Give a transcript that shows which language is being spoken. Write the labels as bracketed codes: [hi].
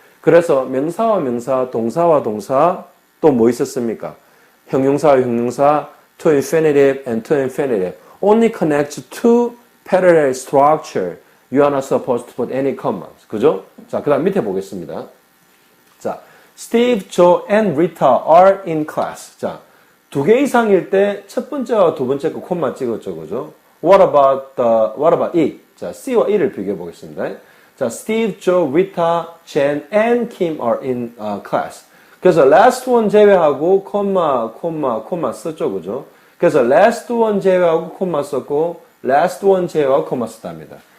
[ko] 그래서 명사와 명사, 동사와 동사 또 뭐 있었습니까? 형용사와 형용사, [en] to infinitive and to infinitive only connects two parallel structure. You are not supposed to put any commas. [ko] 그죠? 자, 그다음 밑에 보겠습니다. [en] 자, Steve, Joe, and Rita are in class. [ko] 자, 두 개 이상일 때 첫 번째와 두 번째 거 콤마 찍었죠, 그죠? [en] What about it? [ko] 자, C와 E를 비교해 보겠습니다. [en] 자, Steve, Joe, Rita, Jen, and Kim are in class. [ko] 그래서 [en] last one [ko] 제외하고 콤마 썼죠, 그죠? 그래서 [en] last one [ko] 제외하고 콤마 썼고 last one 제외하고 콤마 썼답니다.